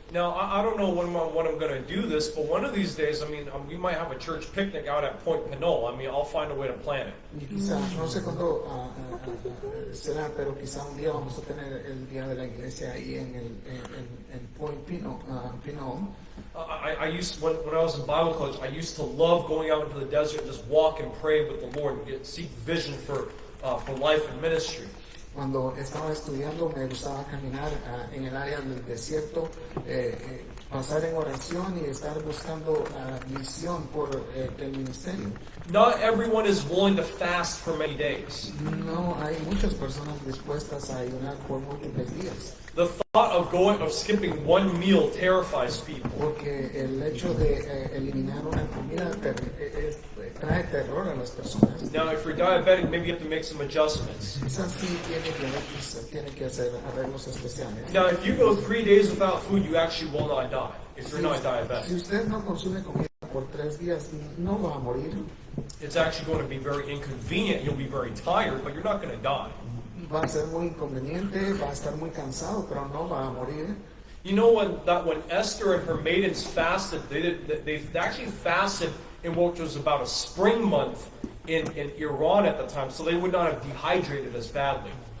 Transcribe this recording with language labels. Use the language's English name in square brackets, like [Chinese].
[English] Now, I don't know when I'm going to do this, but one of these days, I mean, we might have a church picnic out at Point Pinole. I mean, I'll find a way to plan it. [Spanish] Y quizá, no sé cuándo será, pero quizá un día vamos a tener el día de la iglesia ahí en Point Pinole. [English] I used when I was in Bible college, I used to love going out into the desert and just walk and pray with the Lord and seek vision for life and ministry. [Spanish] Cuando estaba estudiando me gustaba caminar en el área del desierto, pasar en oración y estar buscando visión por el ministerio. [English] Not everyone is willing to fast for many days. [Spanish] No hay muchas personas dispuestas a ayunar por múltiples días. [English] The thought of skipping one meal terrifies people. [Spanish] Porque el hecho de eliminar una comida trae terror a las personas. [English] Now, if you're diabetic, maybe you have to make some adjustments. [Spanish] Quizás sí tiene que hacer arreglos especiales. [English] Now, if you go 3 days without food, you actually will not die if you're not diabetic. [Spanish] usted no consume comida por 3 días, no va a morir. [English] It's actually going to be very inconvenient. You'll be very tired, but you're not going to die. [Spanish] Va a ser muy inconveniente, va a estar muy cansado, pero no va a morir. [English] You know when Esther and her maidens fasted, they actually fasted in what was about a spring month in Iran at the time, so they would not have dehydrated as badly.